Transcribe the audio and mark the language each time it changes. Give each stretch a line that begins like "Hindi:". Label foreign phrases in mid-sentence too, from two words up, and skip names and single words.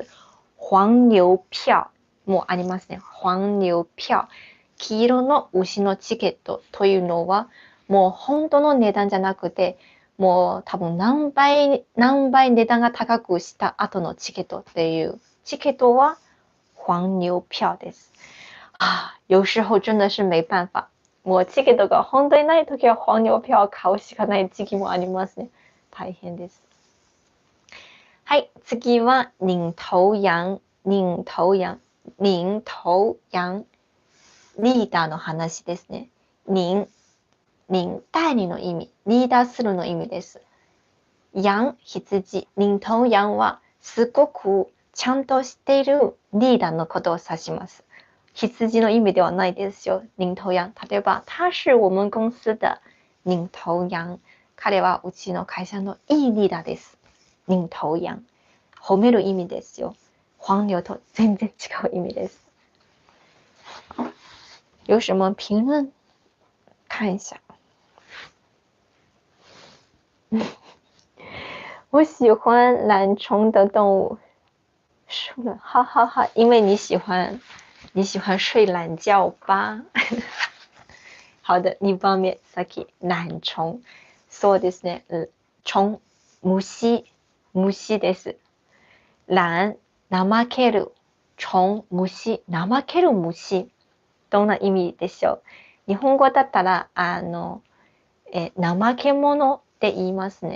Japanese: 黄牛票もありますね。黄牛票。黄色の牛のチケットというのは、もう本当の値段じゃなくて、もう多分何倍値段が高くした後のチケットっていうチケットは黄牛票です。
Chinese: 有時候真的是没辦法。
Japanese: もうチケットが本当にないときは黄牛票を買うしかない時期もありますね。大変です。はい、次は領頭羊。領頭羊。リーダーの話ですね。代理の意味。リーダーするの意味です。羊、羊。領頭羊はすごくちゃんとしているリーダーのことを指します。羊の意味ではないですよ。領頭羊。例えば、
Chinese: 他是我们公司的領頭羊。
Japanese: 彼はうちの会社のいいリーダーです。領頭羊。褒める意味ですよ。黄牛と全然違う意味です。
Chinese: 有什么评论？看一下。我喜欢懒虫的动物。输了，哈哈哈，因为你喜欢睡懒觉吧。
Japanese: 好的、2 番目、さっき懒虫。そうですね。虫、虫です。懒、怠ける。虫、虫、怠ける虫。どんな意味でしょう。日本語だったら、怠け者って言いますね。